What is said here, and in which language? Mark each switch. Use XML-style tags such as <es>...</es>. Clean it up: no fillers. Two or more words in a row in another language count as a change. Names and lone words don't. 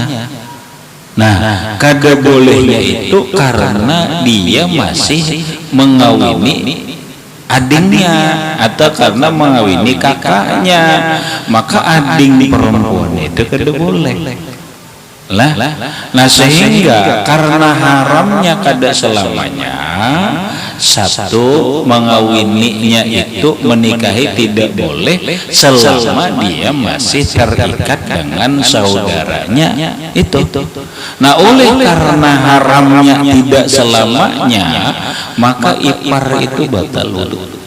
<bjn>Nah, kada bolehnya itu karena dia masih mengawini adingnya atau karena mengawini kakaknya, maka ading perempuan itu kada boleh lah.</bjn> <id>Nah, sehingga karena haramnya kada selamanya, satu mengawininya itu menikahi tidak boleh selama dia masih terikat dengan saudaranya itu. Nah, oleh karena haramnya tidak selamanya, maka ipar itu batal wudu.</id>